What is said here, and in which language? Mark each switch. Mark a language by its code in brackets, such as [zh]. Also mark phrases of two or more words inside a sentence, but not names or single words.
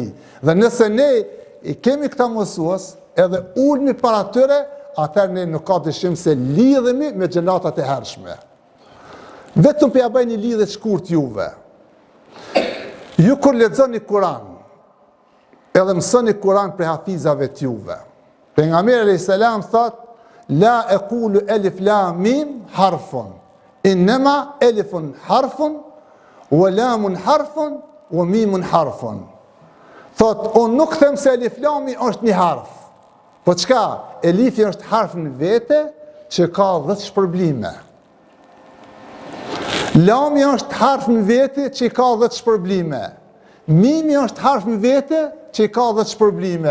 [sq] Dhe nëse ne i kemi këta mësues, edhe ulmi para tyre, atëherë ne nuk ka dyshim se lidhemi me gjenatat e hershme. Vetëm për ja bëj një lidhje të shkurt juve. Ju kur lexoni Kur'an, edhe mësoni Kur'an për hafizave të juve. Pejgamberi [ar] عليه السلام [sq] thot: [ar] "لا أقول ألف لام ميم حرف إنما ألف حرف ولام حرف وميم حرف." [sq] Thot, unë nuk them se alif lami është një harf. Po çka? Elifi është harf në vete që ka 10 shpërblime. Lami është harf në vete që ka 10 shpërblime. Mimi është harf në vete që ka 10 shpërblime.